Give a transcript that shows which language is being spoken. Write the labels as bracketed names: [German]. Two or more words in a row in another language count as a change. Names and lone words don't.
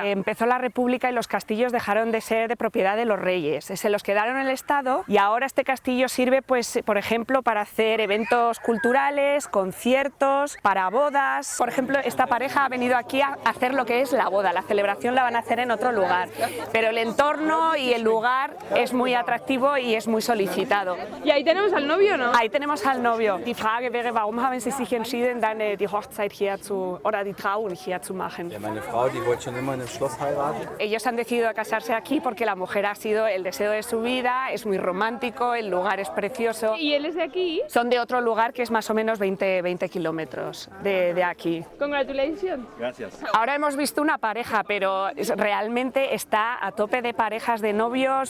[Spanish] Empezó la República y los castillos dejaron de ser de propiedad de los reyes, se los quedaron el Estado, y ahora este castillo sirve, pues, por ejemplo, para hacer eventos culturales, conciertos, para bodas. Por ejemplo, esta pareja ha venido aquí a hacer lo que es la boda, la celebración la van a hacer en otro lugar, pero el entorno y el lugar es muy atractivo y es muy solicitado. Y ahí tenemos al novio, ¿no? Ahí tenemos al novio. [German] Die Frage wäre, warum haben Sie sich entschieden, dann die Hochzeit hier oder die Trauung hier zu machen? Ja, meine Frau, die wollte schon immer in einem Schloss heiraten. [Spanish] Ellos han decidido casarse aquí porque la mujer ha sido el deseo de su vida, es muy romántico, el lugar es precioso. Y él es de aquí. Son de otro lugar que es más o menos 20 kilómetros de aquí. Congratulations. Gracias. Ahora hemos visto una pareja, pero realmente está a tope de parejas, de novios.